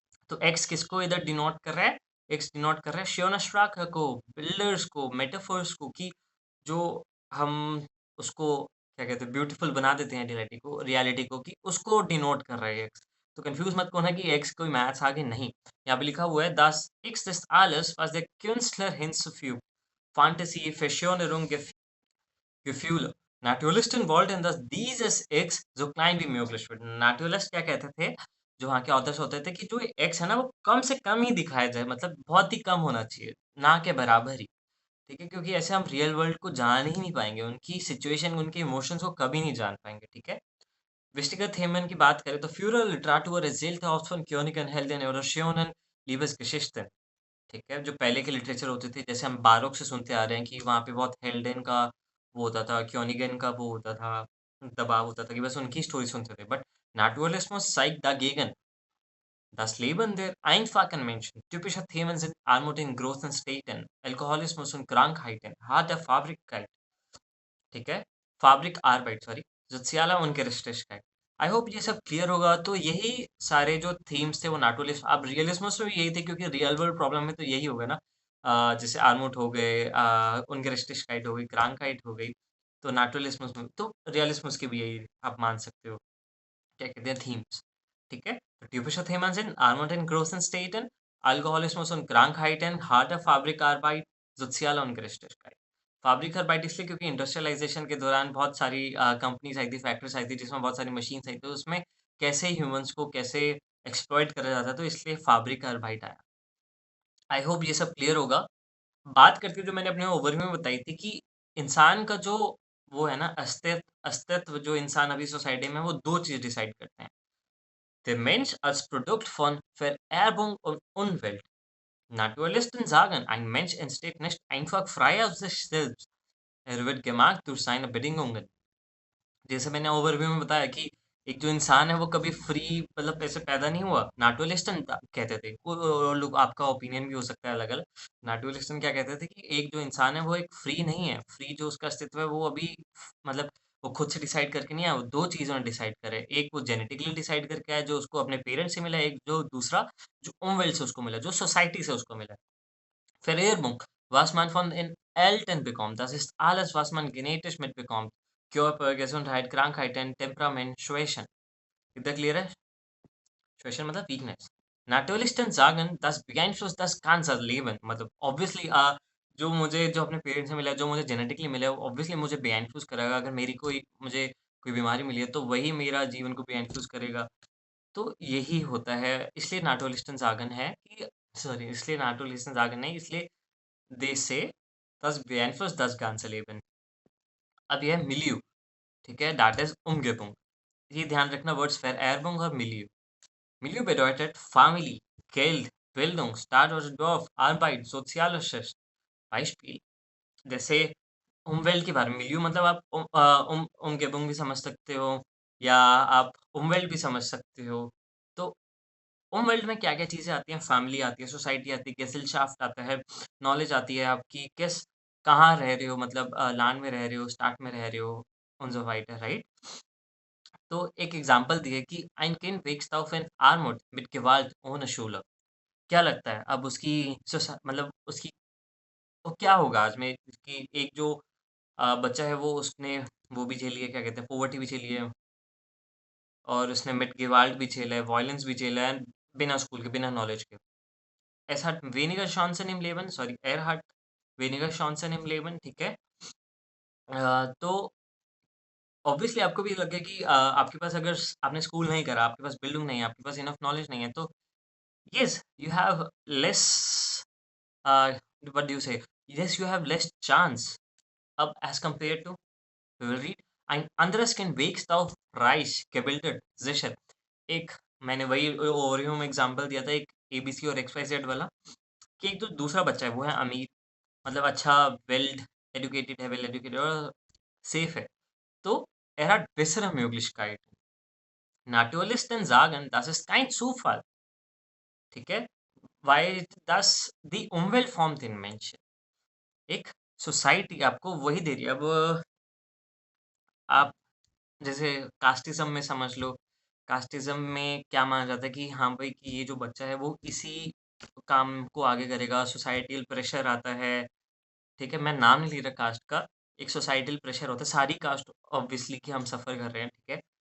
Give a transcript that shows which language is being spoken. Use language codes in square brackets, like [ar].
[hi] तो एक्स किसको इधर डिनोट कर रहा है? एक्स डिनोट कर रहा है शियोनाश्राका को, बिल्डर्स को, मेटाफर्स को कि जो हम उसको क्या कहते हैं ब्यूटीफुल बना देते हैं रियलिटी को कि उसको डिनोट कर रहा है एक्स। तो कंफ्यूज मत होना कि एक्स कोई मैथ्स आगे नहीं। यहाँ पे लिखा हुआ है [de] das X des alles was der Künstler hinzufügt. Fantasie, Verschönerung, Gefühle. Naturalisten wollten, dass dieses X so klein wie möglich wird. [hi] Naturalist क्या कहते थे, जो वहाँ के ऑथर्स होते थे कि जो एक्स है ना वो कम से कम ही दिखाया जाए, मतलब बहुत ही कम होना चाहिए, ना के बराबर ही। ठीक है? क्योंकि ऐसे हम रियल वर्ल्ड को जान ही नहीं पाएँगे, उनकी सिचुएशन, उनके इमोशंस को कभी नहीं जान पाएँगे, ठीक है? [de] Wichtige Themen [hi] की बात करें तो [de] frühere Literatur erzählte oft von Königen, Helden oder schönen Liebesgeschichten। [hi] ठीक है? जो पहले के लिटरेचर होते थे, जैसे हम बारोक से सुनते आ रहे हैं कि वहाँ पे बहुत हेल्डेन का वो होता था, क्योनिगन का वो होता था, दबाव होता था कि बस उनकी स्टोरी सुनते थे। [de] बट Naturalismus zeigt dagegen, das Leben der einfachen Menschen. Typische Themen sind Armut in großen Städten, Alkoholismus und Krankheiten, harte Fabrikkeit, ठीक है? [hi] Fabric आर्बाइट sorry, [de] सोziale Ungerechtigkeit। [hi] I hope ये सब क्लियर होगा। तो यही सारे जो थीम्स थे वो नाटुलिस्ट अब रियलिस्मस में भी यही थे क्योंकि रियल वर्ल्ड प्रॉब्लम में तो यही होगा ना। जैसे आर्मुट हो गए, Ungerechtigkeit हो गई, Krankheit हो गई, तो नाटुलिस्मस में तो रियलिस्मस के भी यही आप मान सकते हो। क्या कहते हैं थीम्स, ठीक है? [de] तो typische Themen sind Armut in großen Städten, Alkoholismus und Krankheiten, harte Fabrikarbeit, soziale Ungerechtigkeit। [hi] Fabric bite इसलिए क्योंकि इंडस्ट्रियलाइजेशन के दौरान बहुत सारी कंपनीज आई थी, फैक्ट्रीज आई थी जिसमें बहुत सारी मशीन्स आई थी, तो उसमें कैसे ह्यूमंस को कैसे एक्सप्लॉइट करा जाता है, तो इसलिए फैब्रिक बाइट आया। आई होप ये सब क्लियर होगा। बात करके जो मैंने अपने ओवरव्यू में बताई थी कि इंसान का जो वो है ना अस्तित्व जो इंसान अभी सोसाइटी में है, वो दो चीज डिसाइड करते हैं। [de] Der Mensch als Produkt von Vererbung und Umwelt. Naturalisten sagen, ein Mensch entsteht nicht einfach frei aus sich selbst. Er wird gemacht durch seine Bedingungen. [hi] जैसे मैंने ओवरव्यू में बताया कि एक जो इंसान है वो कभी फ्री मतलब ऐसे पैदा नहीं हुआ। नाटुलिस्टन कहते थे और लोग आपका ओपिनियन भी हो सकता है अलग अलग। नाटुलिस्टन क्या कहते थे कि एक जो इंसान है वो एक फ्री नहीं है, फ्री जो उसका अस्तित्व है वो अभी मतलब वो खुद से डिसाइड करके नहीं आया, वो दो चीज़ों ने डिसाइड करे। एक वो जेनेटिकली डिसाइड करके आया जो उसको अपने पेरेंट्स से मिला, एक जो दूसरा जो उमवेल्ट से उसको मिला, जो सोसाइटी से उसको मिला। [de] Vererbung, was man von den Eltern bekommt, das ist alles, was man genetisch mitbekommt. Körper, Gesundheit, Krankheiten, Temperament, Schwächen. [hi] इतना क्लियर है? Schwächen मतलब weakness. [de] Naturalisten sagen, das beeinflusst das ganze Leben। [hi] मतलब ऑब्वियसली जो अपने parents से मिला है, जो मुझे जेनेटिकली मिला है, वो ऑब्वियसली मुझे बेइन्फ्लुएंस करेगा। अगर मेरी कोई मुझे कोई बीमारी मिली है, तो वही मेरा जीवन को बेइन्फ्लुएंस करेगा। तो यही होता है, इसलिए नाटुलिस्टन sagen है कि सॉरी इसलिए नाटुलिस्टन sagen नहीं, इसलिए [en] they say, [de] das beeinflusst das ganze Leben। [hi] अब ये है Milieu, ठीक है? [en] That is Umgebung। [hi] ये ध्यान रखना वर्ड्स Vererbung और Milieu। [de] Milieu bedeutet Family, Geld, Bildung, Stadt oder Dorf, Arbeit, soziales Schicht। [hi] Beispiel, जैसे Umwelt के बारे में Milieu मतलब आप Umgebung भी समझ सकते हो या आप Umwelt भी समझ सकते हो। तो उन वर्ल्ड में क्या-क्या चीज़ें आती हैं, फैमिली आती है, सोसाइटी आती है, गेसेलशाफ्ट आता है, नॉलेज आती है आपकी कहाँ रह रहे हो मतलब लैंड में रह रहे हो, स्टार्क में रह रहे हो [de] und so weiter, [hi] राइट? तो एक एग्ज़ाम्पल दिए कि [de] ein Kind wächst auf in Armut mit Gewalt ohne Schule। [hi] क्या लगता है अब उसकी मतलब उसकी वो क्या होगा आज में कि एक जो बच्चा है वो उसने वो भी झेली है, क्या कहते हैं, पॉवर्टी भी झेली है और उसने मिट Gewalt भी झेला है, वॉयलेंस भी झेला है, बिना स्कूल के, बिना नॉलेज के। [de] Es hat weniger Chancen im Leben, सॉरी, er hat weniger Chancen im Leben, ठीक है? [hi] तो ऑब्वियसली आपको भी लगे कि आपके पास अगर आपने स्कूल नहीं करा, आपके पास बिल्डिंग नहीं है, आपके पास इनफ नॉलेज नहीं है, तो [en] yes you have less what do you say, yes you have less chance अब as compare to [hi] read, [de] ein anderes Kind wächst auf reich gebildet sicher। [hi] एक मैंने वही ओरियो में एग्जांपल दिया था, एक एबीसी और एक्स वाई जेड वाला, कि एक जो दूसरा बच्चा है वो है अमीर, मतलब अच्छा वेल एजुकेटेड और सेफ है। [de] तो er hat bessere Möglichkeiten। Naturalisten sagen, das ist kein Zufall, ठीक है? Weil das die Umwelt formt den Menschen। [hi] एक सोसाइटी आपको वही दे रही है। अब आप जैसे कास्टिज़्म में समझ लो, कास्टिज़्म में क्या माना जाता है कि हाँ भाई कि ये जो बच्चा है वो इसी काम को आगे करेगा, सोसाइटल प्रेशर आता है, ठीक है? मैं नाम नहीं ले रहा कास्ट का, एक सोसाइटल प्रेशर होता है, सारी कास्ट ऑब्वियसली कि हम सफ़र कर रहे हैं, ठीक है?